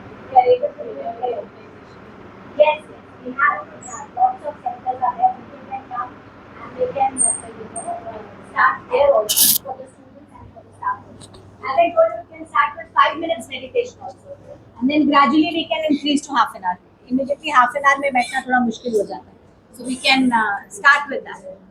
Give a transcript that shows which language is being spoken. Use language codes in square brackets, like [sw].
[en] We are able to remember your organization. Yes, yes, we have lots of centers are there. People can come and they can, start there also for the students and for the staff also. As I told you, we can start with 5 minutes meditation also, and then gradually we can increase to half an hour. Immediately half an hour [hi] में बैठना थोड़ा मुश्किल हो जाता है. [en] So we can start with that.